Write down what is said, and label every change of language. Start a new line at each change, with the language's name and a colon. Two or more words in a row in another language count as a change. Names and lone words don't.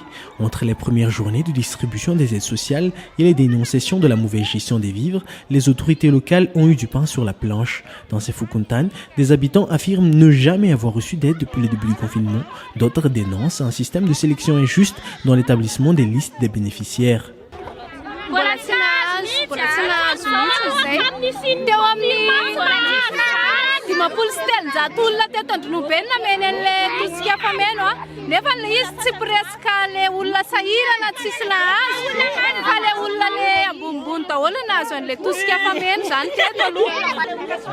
French: Entre les premières journées de distribution des aides sociales et les dénonciations de la mauvaise gestion des vivres, les autorités locales ont eu du pain sur la planche. Dans ces Fukuntan, des habitants affirment ne jamais avoir reçu d'aide depuis le début du confinement. D'autres dénoncent un système de sélection injuste dans l'établissement des listes des bénéficiaires.
Malagasy: Dimapolo stel zato olona teto Andronobelona men'le tosika fameno nefa izy tsy presque le olona sahirana tsisy nahazo fa le olona le ambonimbony daholo nahazo an'le tosika fameno zany teto aloha